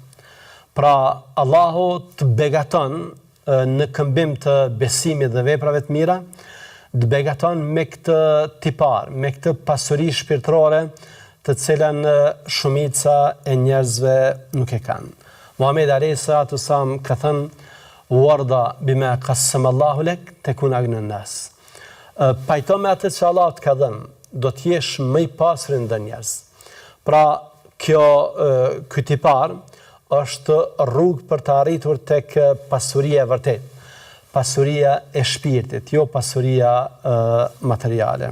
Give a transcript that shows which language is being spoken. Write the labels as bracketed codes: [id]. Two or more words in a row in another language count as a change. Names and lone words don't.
[sq] Pra, Allahu të begaton në këmbim të besimit dhe veprave të mira, të begaton me këtë tipar, me këtë pasuri shpirtërore, të cilën shumica e njerëzve nuk e kanë. Muhamedi [ar] عليه الصلاة والسلام [sq] ka thënë: [ar] "وارض بما قسم الله لك تكن أغنى الناس." [sq] Pajto me atë që Allah të ka dhënë, do të jesh më i pasur ndër njerëz. Pra, ky tipar është rrugë për të arritur tek pasuria e vërtet, pasuria e shpirtit, jo pasuria materiale.